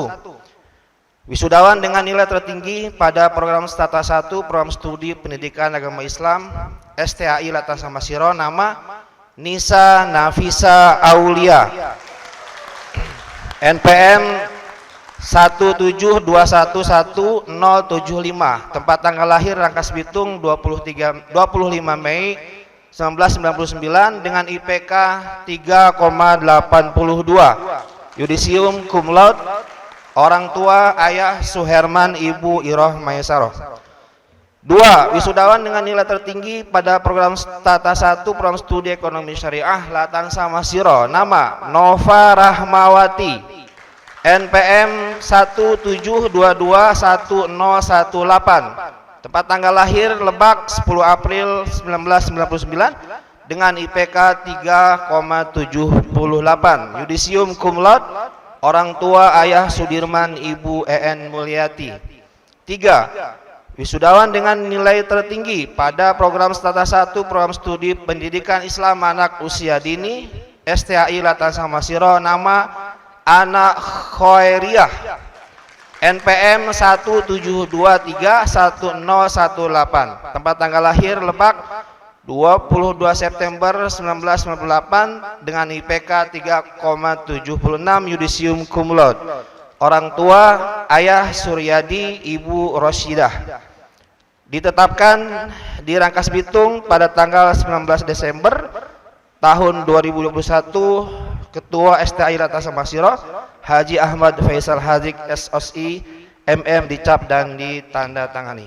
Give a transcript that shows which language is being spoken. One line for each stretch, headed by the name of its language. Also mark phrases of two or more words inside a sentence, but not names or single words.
Indonesian: Wisudawan dengan nilai tertinggi pada program strata 1 program studi pendidikan agama Islam STAI Latansa Masiro, nama Nisa Nafisa Aulia, NPM 172111075, tempat tanggal lahir Rangkas Bitung 25 Mei 1999 dengan IPK 3,82, yudisium
Latin: cum laude.
Indonesian: Orang tua ayah Suherman, ibu Iroh Maesaroh. 2. Wisudawan dengan nilai tertinggi pada program Tata 1 program studi ekonomi syariah Latansa Masiro, nama Nova Rahmawati, NPM 172211018, tempat tanggal lahir Lebak 10 April 1999 dengan IPK 3,78, yudisium
Latin: cum laude.
Indonesian: Orang tua ayah Sudirman, ibu EN Mulyati. 3. Wisudawan dengan nilai tertinggi pada program strata 1 program studi pendidikan Islam anak usia dini STAI Latansa Masiro, nama Ana Khoiriyah, NPM 172311018, tempat tanggal lahir Lebak 22 September 1998 dengan IPK 3,76, yudisium
Latin: cum laude.
Indonesian: Orang tua ayah Suryadi, ibu Rosyidah. Ditetapkan di Rangkas Bitung pada tanggal 19 Desember tahun 2021, Ketua STAI Latansa Masiro Haji Ahmad Faisal Hadik SSI MM dicap dan ditandatangani.